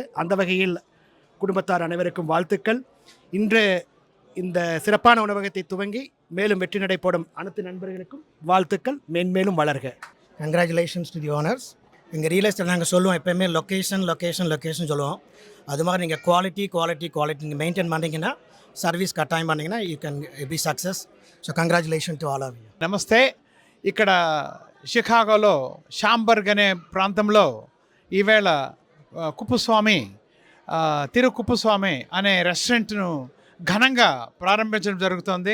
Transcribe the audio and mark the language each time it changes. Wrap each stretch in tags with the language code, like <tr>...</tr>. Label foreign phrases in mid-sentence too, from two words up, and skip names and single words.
<ta>அந்த வகையில் குடும்பத்தார் அனைவருக்கும் வாழ்த்துக்கள். இன்று இந்த சிறப்பான உணவகத்தை துவங்கி மேலும் வெற்றி நடை போடும் அனைத்து நண்பர்களுக்கும் வாழ்த்துக்கள். மேன்மேலும் வளர்க.</ta> <en>Congratulations to the owners.</en> <ta>எங்கள்</ta> <en>real estate</en> <ta>நாங்கள் சொல்லுவோம் எப்போயுமே</ta> <en>location location location</en> <ta>சொல்லுவோம். அது மாதிரி நீங்கள்</ta> <en>quality quality quality</en> <ta>நீங்கள் மெயின்டைன் பண்ணிங்கன்னா, சர்வீஸ் கட்டாயம் பண்ணிங்கன்னா</ta> <en>you can be success. So congratulation to all of you.</en> <te>నమస్తే. ఇక్కడ షికాగోలో షాంబర్గ్ అనే ప్రాంతంలో ఈవేళ కుప్పుస్వామి తిరు కుప్పుస్వామి అనే రెస్టారెంట్ను ఘనంగా ప్రారంభించడం జరుగుతుంది.</te>